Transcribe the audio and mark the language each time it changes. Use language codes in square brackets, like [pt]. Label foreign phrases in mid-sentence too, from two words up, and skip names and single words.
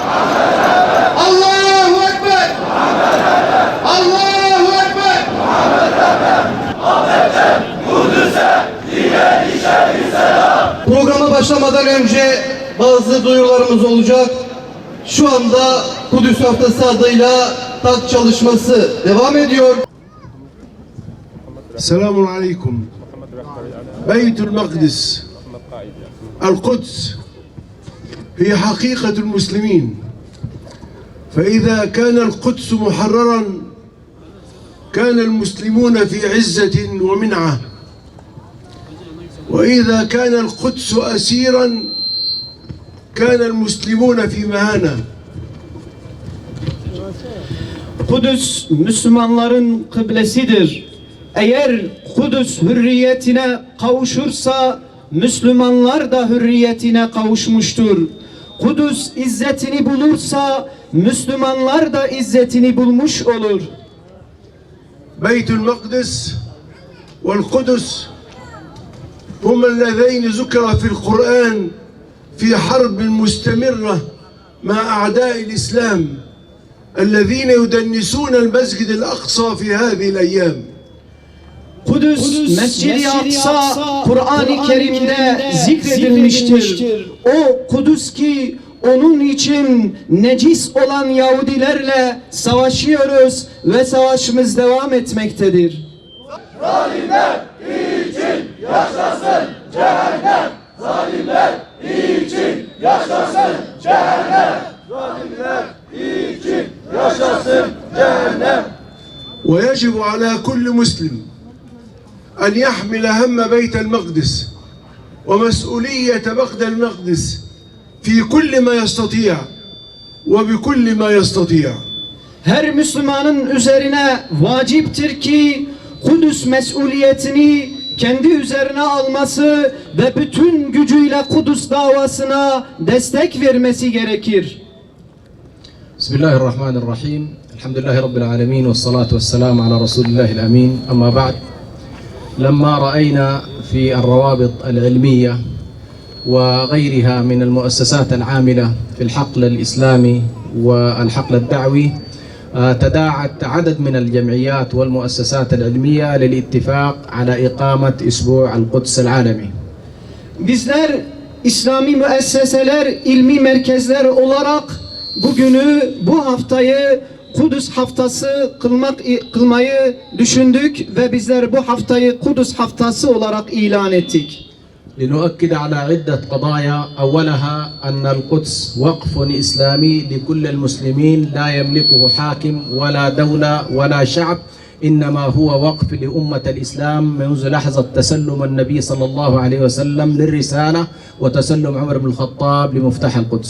[ar] الله أكبر! الله أكبر! [tr] Programa başlamadan önce bazı duyurularımız olacak. Şu anda Kudüs Haftası adıyla TAK çalışması devam ediyor. [ar] السلام عليكم. بيت المقدس القدس هي حقيقة المسلمين، فإذا كان القدس محررا كان المسلمون في عزة ومنعة، وإذا كان القدس أسيرا كان المسلمون في مهانة. [tr] Kudüs Müslümanların kıblesidir. Eğer Kudüs hürriyetine kavuşursa Müslümanlar da hürriyetine kavuşmuştur. Kudüs izzetini bulursa Müslümanlar da izzetini bulmuş olur. [ar] بيت المقدس والقدس هما اللذين ذكرا في القرآن في حرب مستمرة مع أعداء الإسلام الذين يدنسون المسجد الأقصى في هذه الأيام. [tr] Kudüs, Mescid-i Aksa Kur'an-ı Kerim'de zikredilmiştir. O Kudüs ki onun için necis olan Yahudilerle savaşıyoruz ve savaşımız devam etmektedir. Zalimler için yaşasın cehennem! Zalimler için yaşasın cehennem! Zalimler için yaşasın cehennem! [ar] ويجب على كل مسلم أن يحمل هم بيت المقدس ومسؤولية بغد المقدس في كل ما يستطيع وبكل ما يستطيع. [tr] Her Müslümanın üzerine vaciptir ki Kudüs mesuliyetini kendi üzerine alması ve bütün gücüyle Kudüs davasına destek vermesi gerekir. [ar] بسم الله الرحمن الرحيم. الحمد لله رب العالمين والصلاة والسلام على رسول الله الأمين. أما بعد. لما رأينا في الروابط العلمية وغيرها من المؤسسات العاملة في الحقل الإسلامي والحقل الدعوي تداعت عدد من الجمعيات والمؤسسات العلمية للاتفاق على إقامة أسبوع القدس العالمي. [tr] Bizler İslami müesseseler, ilmi merkezler olarak bugünü, bu haftayı Kudüs haftası kılmayı düşündük ve bizler bu haftayı Kudüs haftası olarak ilan ettik. [ar] لنؤكد على عدة قضايا أولها أن القدس وقف إسلامي لكل المسلمين لا يملكه حاكم ولا دولة ولا شعب إنما هو وقف لأمة الإسلام منذ لحظة تسلم النبي صلى الله عليه وسلم للرسالة وتسلم عمر بن الخطاب لمفتاح القدس.